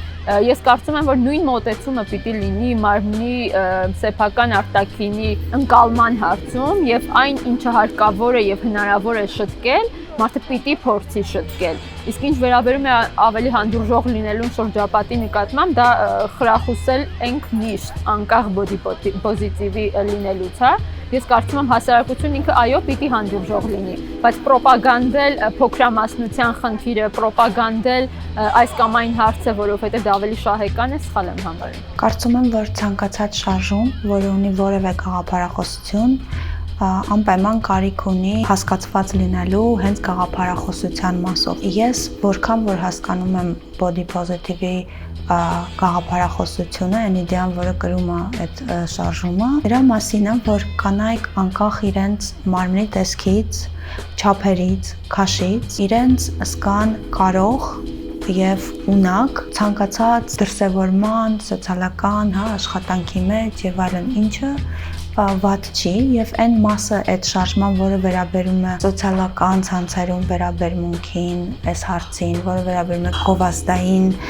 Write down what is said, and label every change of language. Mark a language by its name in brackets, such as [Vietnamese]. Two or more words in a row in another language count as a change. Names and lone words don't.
[Armenian] Ես կարծում եմ, որ նույն մոտեցումը պիտի լինի մարմնի սեփական արտաքինի ընկալման հարցում եւ այն, ինչը հարկավոր է եւ հնարավոր է շտկել, մարդը պիտի փորձի շտկել։ Իսկ ինչ վերաբերում է ավելի հանդուրժող լինելուն շրջապատի նկատմամբ, դա խրախուսել ենք միշտ անկախ [English] body positive- [Armenian] ի լինելուց, Ես կարծում եմ հասարակությունն ինքը այո պիտի հանդուրժող լինի, բայց պրոպագանդել փոքրամասնության խնդիրը, պրոպագանդել այս կամ այն հարցը, որովհետև դա ավելի շահեկան է, սխալ եմ համարում։ Կարծում եմ, որ ցանկացած շարժում, որը ունի որևէ գաղափարախոսություն, անպայման կարիք ունի հասկացված լինելու հենց գաղափարախոսության մասով։ Ես որքան որ հասկանում եմ [English] body positive- [Armenian] ի գաղափարախոսությունը, այն իդեան, որը կրում է այդ շարժումը, դրա մասին է, որ կանայք անկախ իրենց մարմնի տեսքից, չափերից, քաշից, իրենց զգան կարող եւ ունակ ցանկացած դրսևորման, սոցիալական, աշխատանքի մեջ եւ այլն ինչը վատ չի եւ այն մասը այդ շարժման, որը վերաբերում է սոցիալական ցանցերում վերաբերմունքին, այս հարցին, որը վերաբերում է գովազդային